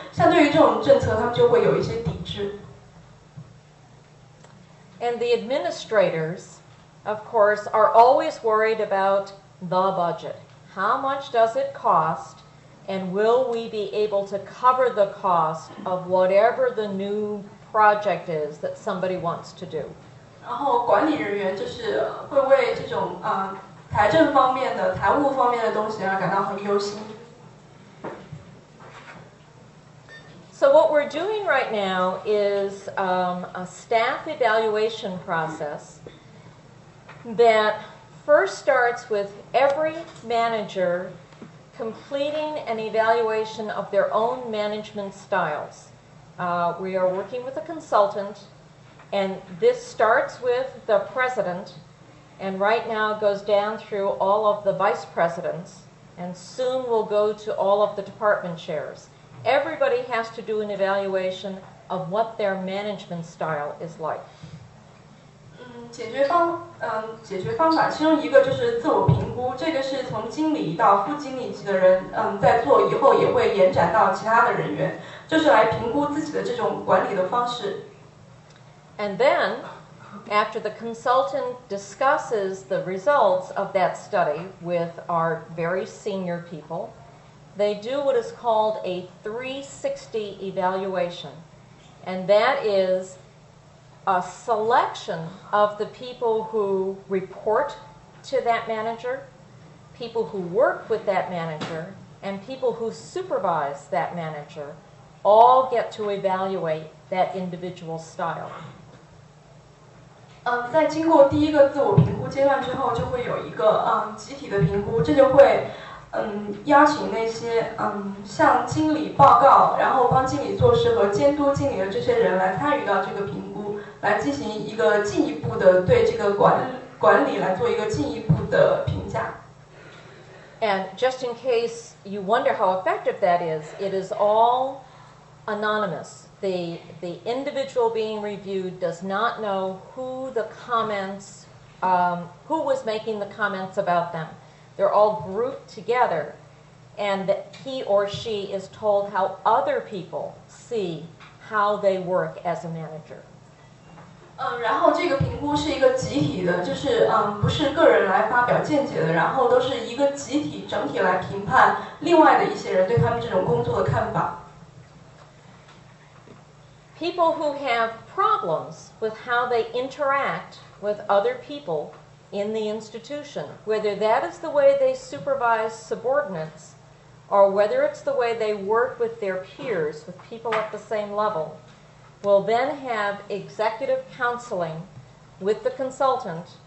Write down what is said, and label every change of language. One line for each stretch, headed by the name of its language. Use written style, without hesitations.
Chinese: 像对于这种政策，他们就会有一些抵制。
English: And the administrators, of course, are always worried about the budget. How much does it cost, and will we be able to cover the cost of whatever the new project is that somebody wants to do?
Chinese: 然后管理人员就是会为这种财政方面的、财务方面的东西而感到很忧心。
English: So what we're doing right now is a staff evaluation process that first starts with every manager completing an evaluation of their own management styles. We are working with a consultant, and this starts with the president, and right now goes down through all of the vice presidents. and soon will go to all of the department chairs. Everybody has to do an evaluation of what their management style is like.
Chinese: 解决方法其中一个就是自我评估，这个是从经理到副经理级的人在做以后也会延展到其他的人员，就是来评估自己的这种管理的方式。
English: And then, after the consultant discusses the results of that study with our very senior people, they do what is called a 360 evaluation, and that is a selection of the people who report to that manager, people who work with that manager, and people who supervise that manager all get to evaluate that individual style.
Chinese: 在经过第一个自我评估阶段之后，就会有一个集体的评估，这就会邀请那些向经理报告，然后帮经理做事和监督经理的这些人来参与到这个评估，来进行一个进一步的对这个管理来做一个进一步的评价。
English: And just in case you wonder how effective that is, it is all anonymous. The individual being reviewed does not know who was making the comments about them. They're all grouped together, and he or she is told how other people see how they work as a manager.
Chinese: 然后这个评估是一个集体的，就是不是个人来发表见解的，然后都是一个集体整体来评判另外的一些人对他们这种工作的看法。
English: People who have problems with how they interact with other people in the institution, whether that is the way they supervise subordinates or whether it's the way they work with their peers, with people at the same level, will then have executive counseling with the consultant